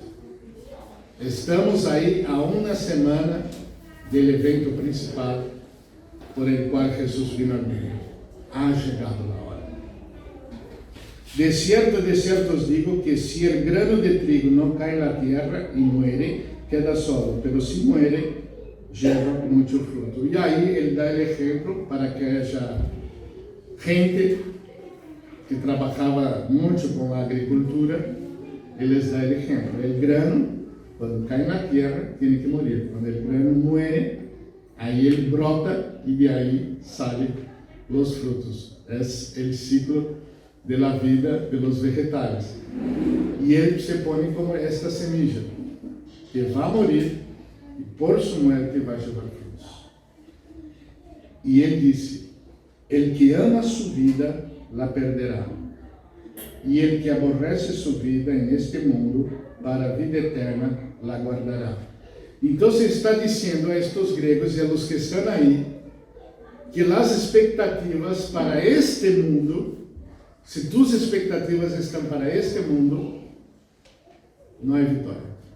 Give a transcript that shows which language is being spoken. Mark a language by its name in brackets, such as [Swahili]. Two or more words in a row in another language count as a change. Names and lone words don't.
[Portuguese] Estamos aí a uma semana do evento principal por el qual Jesus vino ao mundo. Ha chegado a hora. De certo os digo que se o grano de trigo não cai na terra e [Spanish] muere, queda solo, pero se muere, [Portuguese] gera muito fruto. E aí ele dá o exemplo para que haja gente que trabalhava muito com a agricultura, eles dão o exemplo. O grano, quando cai na terra, tem que morrer. Quando o [Spanish] grano muere, [Portuguese] aí ele brota e de aí saem os frutos. É o ciclo da vida pelos vegetais. E ele se põe como esta semilla, que vai morrer e por sua morte vai levar frutos. E ele disse, [Spanish] el que ama [Portuguese] sua vida, [Spanish] la perderá. [Portuguese] E [Spanish] el que aborrece [Portuguese] sua vida neste mundo, para a vida eterna, [Spanish] la guardará. [Portuguese] Então, está dizendo a estes gregos e [Spanish] a los que [Portuguese] estão aí, que as expectativas para este mundo, se tus expectativas estão para este mundo, não é vitória.